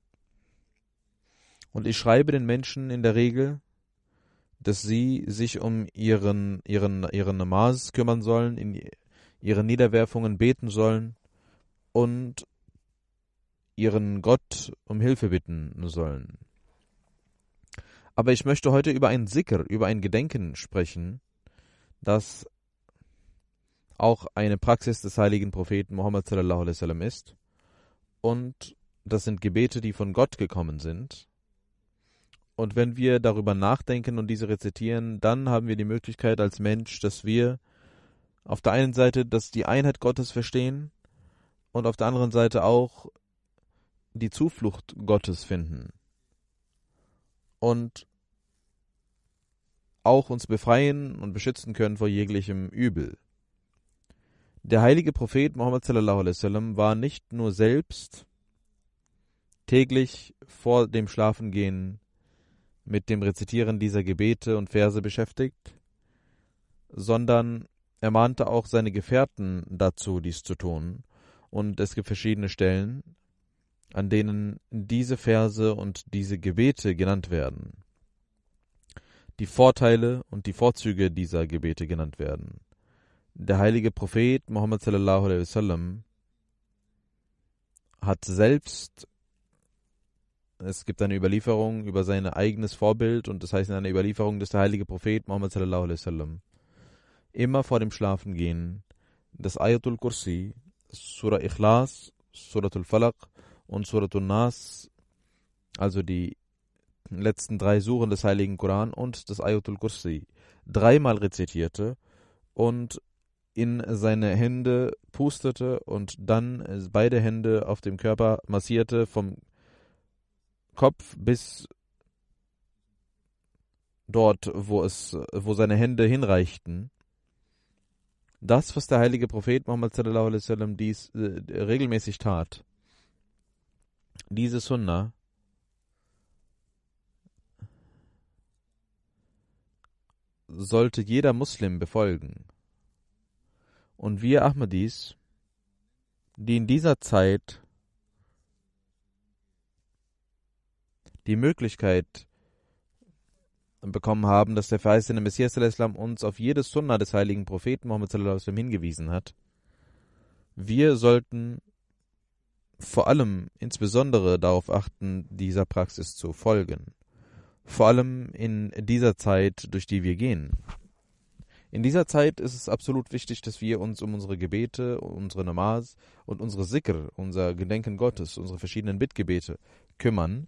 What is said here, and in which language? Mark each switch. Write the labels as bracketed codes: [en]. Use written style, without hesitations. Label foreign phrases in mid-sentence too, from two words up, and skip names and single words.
[de] Und ich schreibe den Menschen in der Regel, dass sie sich um ihren Namaz kümmern sollen, in ihren Niederwerfungen beten sollen und ihren Gott um Hilfe bitten sollen. Aber ich möchte heute über ein Zikr, über ein Gedenken sprechen, das auch eine Praxis des heiligen Propheten Muhammad [ar] صلى الله عليه وسلم [de] ist. Und das sind Gebete, die von Gott gekommen sind. Und wenn wir darüber nachdenken und diese rezitieren, dann haben wir die Möglichkeit als Mensch, dass wir auf der einen Seite, dass die Einheit Gottes verstehen und auf der anderen Seite auch die Zuflucht Gottes finden. Und auch uns befreien und beschützen können vor jeglichem Übel. Der heilige Prophet Muhammad [ar] صلى الله عليه وسلم [de] war nicht nur selbst täglich vor dem Schlafengehen mit dem Rezitieren dieser Gebete und Verse beschäftigt, sondern er mahnte auch seine Gefährten dazu, dies zu tun. Und es gibt verschiedene Stellen, an denen diese Verse und diese Gebete genannt werden. Die Vorteile und die Vorzüge dieser Gebete genannt werden. Der heilige Prophet Muhammad [ar] صلى الله عليه وسلم [de] hat selbst, es gibt eine Überlieferung über sein eigenes Vorbild, und das heißt in einer Überlieferung, dass der heilige Prophet Muhammad [ar] صلى الله عليه وسلم [de] immer vor dem Schlafengehen das Ayatul Kursi, Surah Ikhlas, Suratul Falaq und Suratul Nas, also die letzten 3 Suren des Heiligen Koran und das Ayatul Kursi, 3-mal rezitierte und in seine Hände pustete und dann beide Hände auf dem Körper massierte, vom Kopf bis dort, wo seine Hände hinreichten. Das, was der heilige Prophet Muhammad [ar] صلى الله عليه وسلم [de] dies regelmäßig tat, diese Sunna, sollte jeder Muslim befolgen. Und wir Ahmadis, die in dieser Zeit die Möglichkeit bekommen haben, dass der verheißene Messias al-Islam uns auf jede Sunna des heiligen Propheten Muhammad [ar] صلى الله عليه وسلم [de] hingewiesen hat, wir sollten vor allem insbesondere darauf achten, dieser Praxis zu folgen. Vor allem in dieser Zeit, durch die wir gehen. In dieser Zeit ist es absolut wichtig, dass wir uns um unsere Gebete, unsere Namaz und unsere Zikr, unser Gedenken Gottes, unsere verschiedenen Bittgebete kümmern.